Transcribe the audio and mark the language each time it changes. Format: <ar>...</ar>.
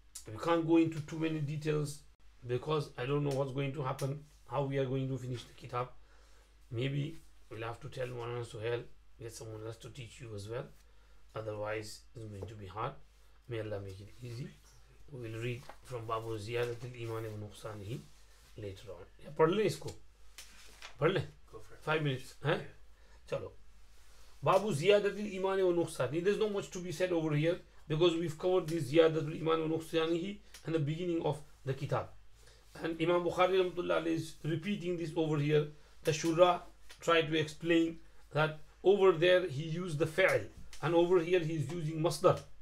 <en>We can't go into too many details because I don't know what's going to happen, how we are going to finish the kitab. Maybe we'll have to tell one of us to help, get someone else to teach you as well. Otherwise it's going to be hard. May Allah make it easy. We will read from Babu Ziyadat al-Iman wa Nuqsanihi later on.</en> <hi>Yeah, पढ़ ले इसको, पढ़ ले 5 minutes हैं, चलो.</hi> <ar>Babu Ziyadatul Iman wa Nuqsani.</ar> <en>There's not much to be said over here because we've covered this Ziyadatul Iman wa Nuqsanihi and the beginning of the kitab. And Imam Bukhari Rahmatullah is repeating this over here. The Shura tried to explain that over there he used the fa'il and over here he is using masdar.</en>